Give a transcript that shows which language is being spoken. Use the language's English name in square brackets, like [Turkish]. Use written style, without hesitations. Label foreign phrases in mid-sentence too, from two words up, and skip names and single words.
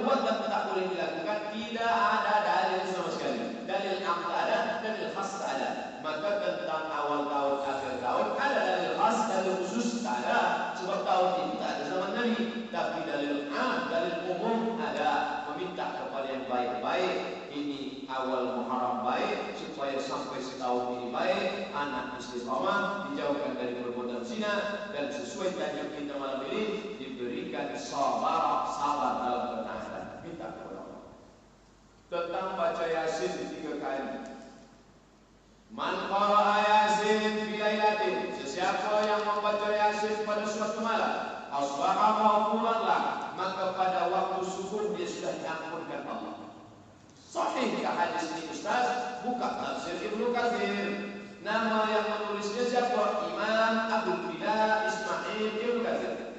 [Malay] Kenapa tak boleh dilakukan? Tidak ada dalil sama sekali. Dalil am tak ada, dalil khas tak ada. Maka tentang awal tahun, akhir tahun ada dalil khas, dalil khusus tak ada. Sebab tahun itu tak ada zaman Nabi. Tapi dalil am, dalil umum ada. Meminta kepada yang baik-baik. Ini awal Muharram baik, supaya sampai setahun ini baik, anak istiqamah, dijauhkan dari perbuatan zina, dan sesuai tajuk kita malam ini diberikan sabar dalam bertahan. Minta kepada Allah. Tentang baca Yasin 3 kali. [Arabic] من قرأ يس في ليلة, [Malay] sesiapa yang membaca Yasin pada suatu malam, [Arabic] أصبح مغفورا له, [Malay] maka pada waktu subuh dia sudah diampunkan Allah. Sahih ke hadis ini Ustaz? Buka tafsir Ibnu Katsir. Nama yang menulisnya siapa? Imam Abdul Bilal Ismail Ibnu Katsir.